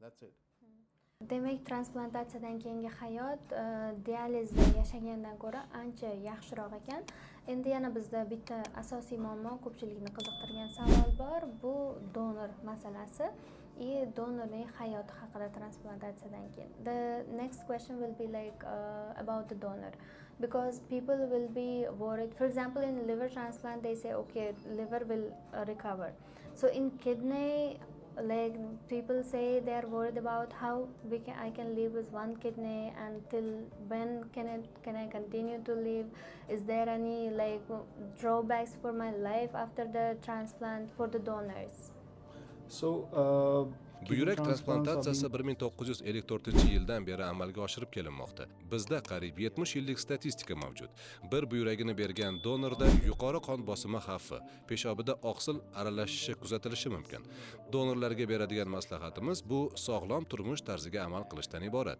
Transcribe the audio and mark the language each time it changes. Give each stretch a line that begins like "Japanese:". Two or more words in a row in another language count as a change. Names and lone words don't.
Uzbek: Demak, transplantatsiyadan keyingi hayot dializda yashagandan ko'ra ancha yaxshiroq ekan. Endi yana bizda bitta asosiy muammo, ko'pchilikni qiziqtirgan savol bor. Bu donor masalasi. Donorning hayoti haqida transplantatsiyadan keyin.
English: The next question will be like about the donor, because people will be worried. For example, in liver transplant they say okay, liver will recover. So in kidney, like people say they are worried about how I can live with one kidney, until when can I continue to live? Is there any like drawbacks for my life after the transplant for the donors? So
Uzbek: Buyrak transplantatsiyasi 1954-yildan beri amalga oshirib kelinmoqda. Bizda qariyb 70 yillik statistika mavjud. Bir buyuragini bergan donorda yuqori qon bosimi xavfi, peshobida oqsil aralashishi kuzatilishi mumkin. Donorlarga beradigan maslahatimiz bu sog'lom turmush tarziga amal qilishdan iborat.